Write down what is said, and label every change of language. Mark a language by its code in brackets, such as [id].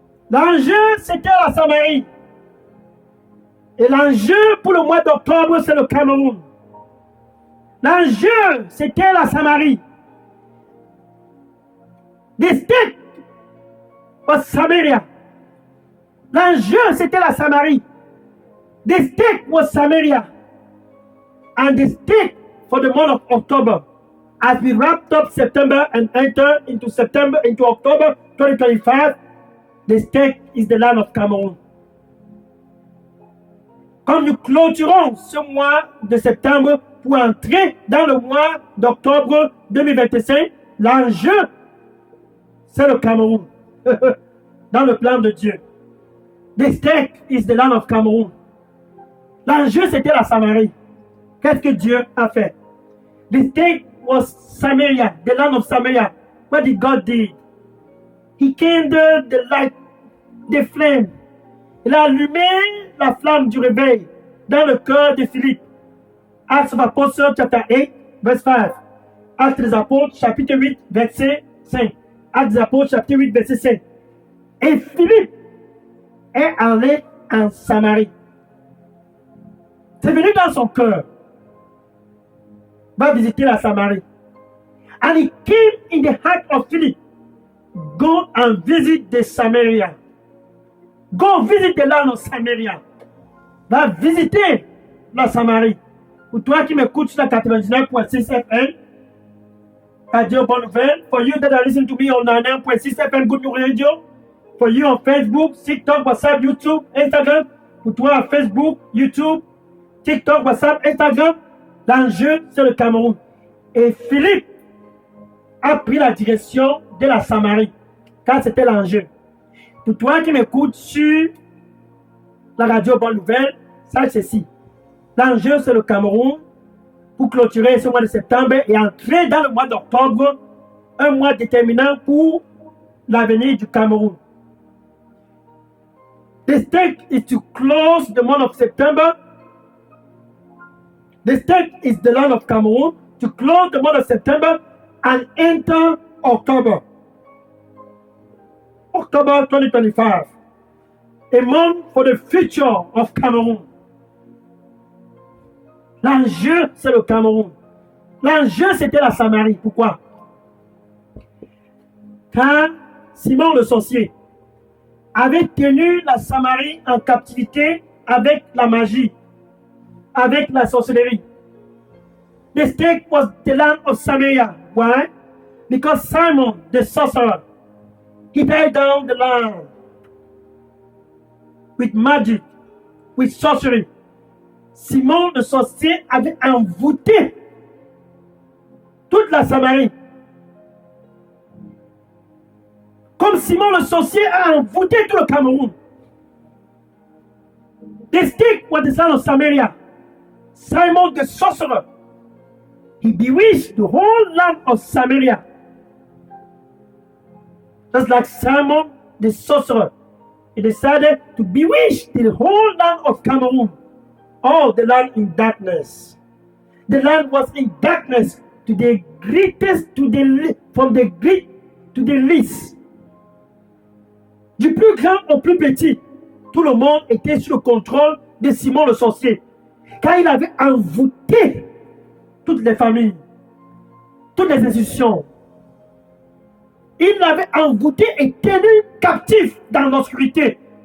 [fr] L'enjeu, c'était la Samarie. Et l'enjeu pour le mois d'octobre, c'est le Cameroun. L'enjeu, c'était la Samarie. [en] The state was Samaria. [fr] L'enjeu, c'était la Samarie. [en] The state was Samaria. And the state for the month of October, as we wrapped up September and enter into October 2025, the state is the land of Cameroon. [fr] Comme nous clôturons ce mois de septembre pour entrer dans le mois d'octobre 2025, l'enjeu, c'est le Cameroun. Dans le plan de Dieu. [en] The stake is the land of Cameroon. [fr] L'enjeu, c'était la Samarie. Qu'est-ce que Dieu a fait? [en] The stake was Samaria, the land of Samaria. What did God do? He kindled the light, the flame. [fr] Il a allumé la flamme du réveil dans le cœur de Philippe. [en] Acts of Apostles, chapter 8, verse 5. [fr] Actes des Apôtres, chapitre 8, verset 5. Actes des Apôtres, chapitre 8, verset 5. Et Philippe est allé en Samarie. C'est venu dans son cœur. Va visiter la Samarie. [en] And it came in the heart of Philip. Go and visit the Samaria. Go visit the land of Samaria. [fr] Va visiter la Samarie. Pour toi qui m'écoutes sur la 99.6 FM, Radio Bonne Nouvelle. [en] For you that are listening to me on 99.6 FM Good News Radio. For you on Facebook, TikTok, WhatsApp, YouTube, Instagram. [fr] Pour toi [en] on Facebook, YouTube, TikTok, WhatsApp, Instagram. [fr] L'enjeu, c'est le Cameroun. Et Philippe a pris la direction de la Samarie, car c'était l'enjeu. Pour toi qui m'écoutes sur la radio Bonne Nouvelle, sache ceci. L'enjeu, c'est le Cameroun pour clôturer ce mois de septembre et entrer dans le mois d'octobre, un mois déterminant pour l'avenir du Cameroun. [en] The stake is to close the month of September. The stake is the land of Cameroon to close the month of September and enter October. October 2025. A month for the future of Cameroon. [fr] L'enjeu, c'est le Cameroun. L'enjeu, c'était la Samarie. Pourquoi? Car Simon le sorcier avait tenu la Samarie en captivité avec la magie, avec la sorcellerie. [en] The stake was the land of Samaria. Why? Because Simon, the sorcerer, he tied down the land with magic, with sorcery. [fr] Simon le sorcier avait envoûté toute la Samarie. Comme Simon le sorcier a envoûté tout le Cameroun. [en] The stake was the son of Samaria. Simon the sorcerer. He bewitched the whole land of Samaria. Just like Simon the sorcerer. He decided to bewitch the whole land of Cameroon. All the land in darkness. The land was in darkness to the greatest, from the great to the least. [fr] Du plus grand au plus petit, tout le monde était sous le contrôle de Simon le sorcier. Car il avait envoûté toutes les familles, toutes les institutions. Il l'avait envoûté et tenu captif dans l'obscurité.